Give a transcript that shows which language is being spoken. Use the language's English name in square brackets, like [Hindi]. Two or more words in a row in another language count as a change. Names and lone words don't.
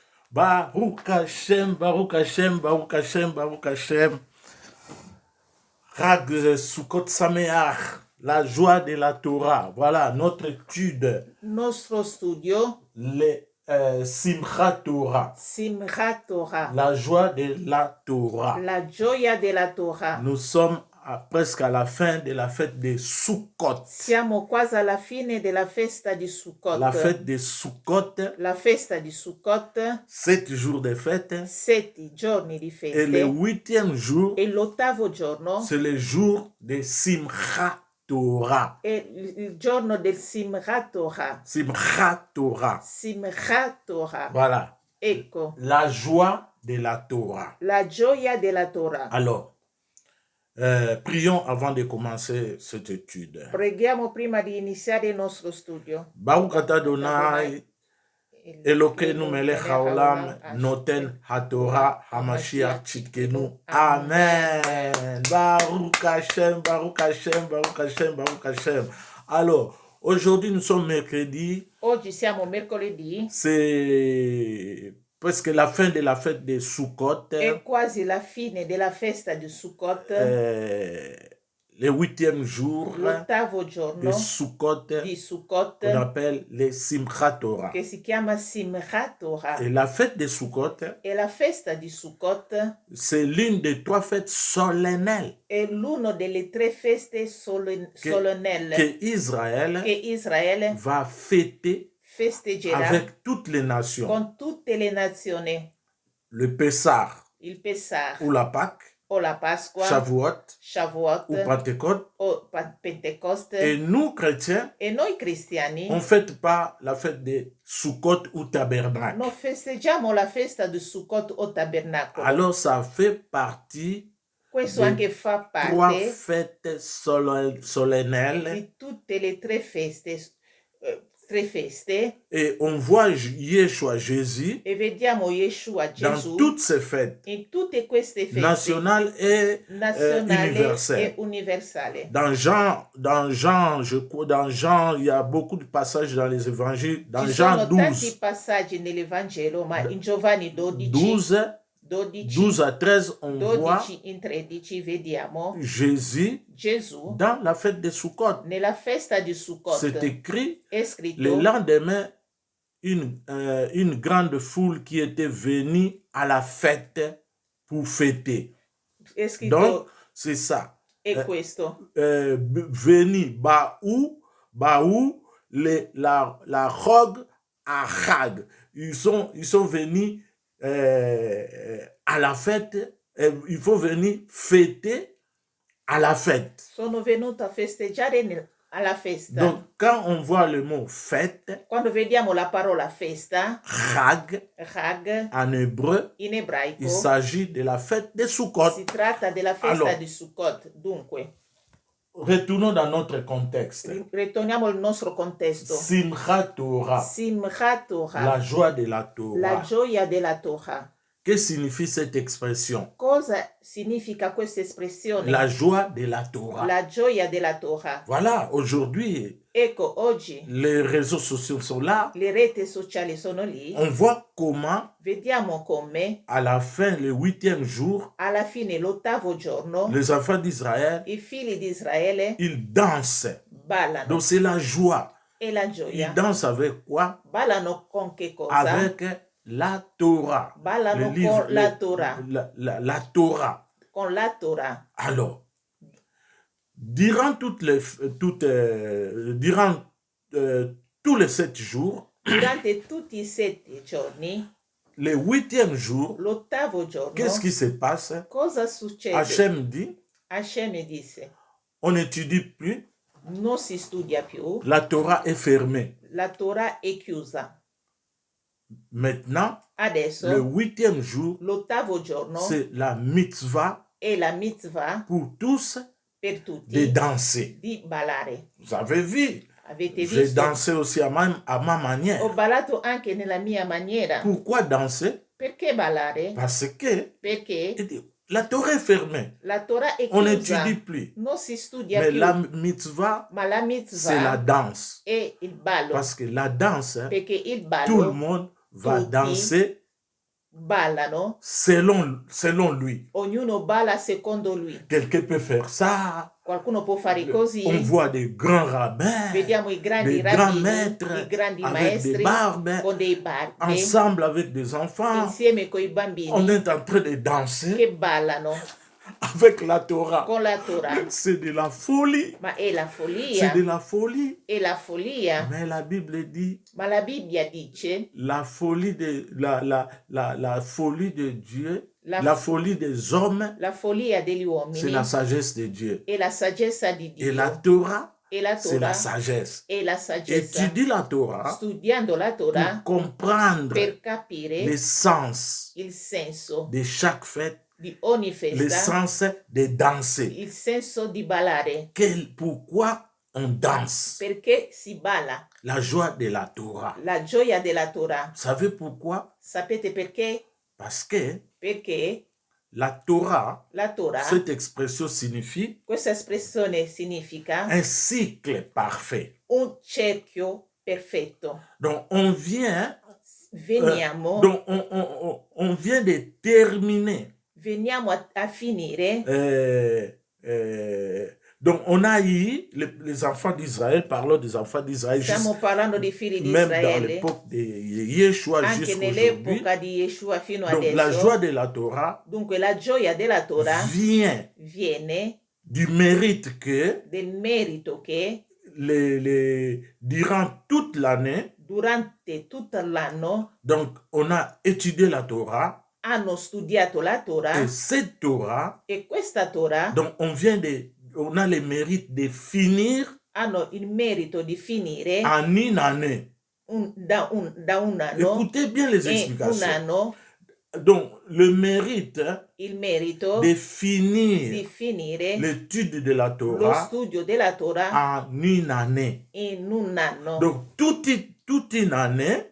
[Hebrew] ברוך השם, ברוך השם, ברוך השם, ברוך השם. חג סוכות שמח, [French] la joie de la Torah. Voilà notre étude. [Italian] Nostro studio. [French] Simchat Torah. [Italian] Simchat Torah. [French] La joie de la Torah. [Italian] La gioia della Torah. [French] Nous sommes presque à la fin de la fête de Sukkot. [Italian] Siamo quasi alla fine della festa di Sukkot. [French] La fête de Sukkot. [Italian] La festa di Sukkot. [French] 7 jours de fête. [Italian] 7 giorni di feste. [French] Et le 8e jour. [Italian] E l'ottavo giorno. [French] C'est le jour de Simchat Torah. [Italian] E il giorno del Simchat Torah. [French] Simchat Torah. [Italian] Simchat Torah. [French] Voilà. [Italian] Ecco. [French] La joie de la Torah. [Italian] La gioia della Torah. [French] Alors, prions avant de commencer cette étude. [Italian] Preghiamo prima di iniziare il nostro studio. [Hebrew] ברוך אתה אדוני, אלוקינו מלך העולם, נותן התורה המשיח צדקנו. Amen. ברוך השם, ברוך השם, ברוך השם, ברוך השם. [French] Alors, aujourd'hui nous sommes mercredi. [Italian] Oggi siamo mercoledì. [French] C'est presque la fin de la fête de Sukkot. [Italian] È quasi la fine della festa di Sukkot. [French] Le 8e jour [Italian] l'ottavo giorno [French] de Sukkot, [Italian] di Sukkot, [French] on appelle le Simchat Torah. [Italian] Che si chiama Simchat Torah. [French] Et la fête de Sukkot, [Italian] e la festa di Sukkot, [French] c'est l'une des 3 fêtes solennelles. [Italian] È l'uno delle 3 feste solennelle [French] que Israël va fêter [Italian] festeggerà [French] avec toutes les nations. [Italian] Con tutte le nazioni. [French] Le Pessah, [Italian] il Pessah, [French] ou la Pâque, [Italian] o la Pasqua, [French] Shavuot, ou Pentecôte. [Italian] O Pentecoste. [French] Et nous, chrétiens, [Italian] e noi cristiani, [French] on ne fête pas la fête de Sukkot ou Tabernacle. [Italian] Non festeggiamo la festa di Sukkot o Tabernacolo. [French] Alors ça fait partie [Italian] Questo anche fa 3 parte [French] fêtes solennelles. [Italian] di tutte le 3 feste. 3 feste. [French] Et on voit Yeshua, Jésus, [Italian] e vediamo Yeshua, [French] dans [Italian] Gesù, [French] toutes ces fêtes, [Italian] in tutte queste feste [French] nationales et universelle. Dans Jean, je crois, dans Jean, il y a beaucoup de passages dans les évangiles. Dans [Italian] Ci [French] Jean [Italian] sono 12, tanti passaggi nell'Evangelo, ma in Giovanni 12 [French] 12 à 13, on voit [Italian] in 13 vediamo [French] Jésus [Italian] Gesù [French] dans la fête de Sukkot. [Italian] nella festa di Sukkot. [French] C'est écrit, [Italian] È scritto, [French] le lendemain, une grande foule qui était venue à la fête pour fêter. [Italian] È scritto, [French] Donc, c'est ça. [Italian] è questo. Veni, Baou, la rogue à Chag. [French] Ils sont venus à la fête, il faut venir fêter à la fête. [Italian] Sono venuto a festeggiare alla festa. [French] Donc, quand on voit le mot fête, [Italian] Quando vediamo la parola festa, [French] Chag, [Italian] Chag, [French] en hébreu, [Italian] in ebraico, [French] il s'agit de la fête de Sukkot. [Italian] si tratta della festa [French] Alors, [Italian] di Sukkot. Dunque, [French] retournons dans notre contexte. [Italian] ritorniamo al nostro contesto. [French] Simchat Torah, [Italian] Simchat Torah, [French] la joie de la [Italian] la [French] Torah. [Italian] gioia della Torah. [French] Que signifie cette expression? [Italian] Cosa significa questa espressione? [French] La joie de la Torah. [Italian] La gioia della Torah. [French] Voilà, aujourd'hui, [Italian] Ecco, oggi [French] les réseaux sociaux sont là. [Italian] le reti sociali sono lì. [French] On voit comment, [Italian] Vediamo come [French] à la fin, le 8e jour, [Italian] alla fine, l'ottavo giorno, [French] les enfants d'Israël, [Italian] i figli di Israele [French] ils dansent. [Italian] ballano. [French] Donc c'est la joie. [Italian] E la [French] Ils [Italian] gioia. [French] dansent avec quoi? [Italian] Ballano con che cosa? [French] Avec la Torah. [Italian] Ballano [French] Le livre, [Italian] con la Torah. [French] la Torah. [Italian] Con la Torah. [French] Alors, durant tous les 7 jours, [Italian] Durante tutti i 7 giorni, [French] le 8e jour, [Italian] l'ottavo giorno, [French] qu'est-ce qui se passe? [Italian] cosa succede? [French] Hachem dit, [Italian] Hashem disse, [French] on n'étudie plus, [Italian] non si studia più, [French] la Torah est fermée. [Italian] la Torah è chiusa. [French] Maintenant, [Italian] Adesso, [French] le 8e jour, [Italian] l'ottavo giorno, [French] c'est la mitzvah [Italian] è la mitzvah [French] pour tous [Italian] per [French] de [Italian] tutti [French] danser. [Italian] di ballare. [French] Vous avez vu, [Italian] Avete [French] j'ai [Italian] visto? [French] dansé aussi à ma manière. [Italian] Ho ballato anche nella mia maniera. [French] Pourquoi danser? [Italian] Perché ballare? [French] Parce que [Italian] Perché [French] la Torah est fermée. [Italian] la Torah è [French] On [Italian] chiusa. [French] n'étudie plus. [Italian] Non si studia [French] Mais [Italian] più. [French] la mitzvah, [Italian] Ma la [French] c'est la [Italian] mitzvah [French] danse. [Italian] è il ballo. [French] Parce que la danse, [Italian] Perché il [French] tout le [Italian] ballo [French] monde va [Italian] tutti [French] danser [Italian] ballano, [French] selon lui. [Italian] ognuno balla secondo lui. [French] Quelqu'un peut faire ça. [Italian] Qualcuno può fare così. [French] On voit des grands rabbins, [Italian] Vediamo i grandi [French] des grands [Italian] rabbini, [French] maîtres [Italian] i grandi [French] avec des [Italian] maestri [French] barbes, [Italian] con dei barbe, [French] ensemble avec des enfants. [Italian] insieme coi [French] On [Italian] bambini [French] est en train de danser [Italian] che ballano [French] avec la Torah. [Italian] con la Torah. [French] C'est de la folie. [Italian] Ma è la [French] C'est [Italian] follia, [French] de la folie. [Italian] è la follia. [French] Mais la Bible dit [Italian] Ma la Bibbia dice [French] la folie de la folie de Dieu, [Italian] La [French] la f- folie des hommes, [Italian] la follia degli [French] c'est [Italian] uomini [French] la sagesse de Dieu. [Italian] è la saggezza di [French] Et la [Italian] Dio. [French] Torah, [Italian] E la [French] c'est la [Italian] Torah [French] sagesse. [Italian] è la saggezza. [French] Étudie la Torah [Italian] Studiando la [French] pour [Italian] Torah [French] comprendre [Italian] per capire [French] l'essence [Italian] il senso [French] de chaque fête, [Italian] di ogni festa, [French] l'essence de danser. [Italian] il senso di ballare. [French] Pourquoi on danse? [Italian] Perché si balla? [French] La joie de la Torah. [Italian] La gioia della Torah. [French] Vous savez pourquoi? [Italian] Sapete perché? [French] Parce que [Italian] Perché [French] la Torah, [Italian] la Torah, [French] cette expression signifie [Italian] questa espressione significa [French] un cycle parfait. [Italian] un cerchio perfetto. [French] Donc on vient, [Italian] Veniamo, [French] donc on vient de terminer. [Italian] veniamo a finire. [French] Donc on a eu les enfants d'Israël, parlons des enfants d'Israël, [Italian] Stiamo parlando dei figli di [French] même dans [Italian] Israele, [French] l'époque de Yeshua [Italian] anche [French] jusqu'à aujourd'hui. [Italian] nell'epoca di Yeshua fino [French] Donc la [Italian] adesso. [French] joie de la Torah [Italian] Dunque la gioia della Torah [French] vient [Italian] viene [French] du mérite que [Italian] del merito che [French] durant toute l'année, [Italian] durante tutto l'anno [French] donc on a étudié la Torah, [Italian] hanno studiato la Torah [French] et cette Torah, [Italian] e questa Torah [French] donc on a le mérite de finir [Italian] hanno il merito di finire [French] en une année. [Italian] da un anno [French] Écoutez bien les [Italian] e un [French] explications. [Italian] anno [French] Donc le mérite [Italian] il merito [French] de [Italian] di [French] finir [Italian] finire [French] l'étude de la [Italian] lo [French] Torah [Italian] studio della Torah [French] en une année. [Italian] in un anno. [French] Donc toute une année,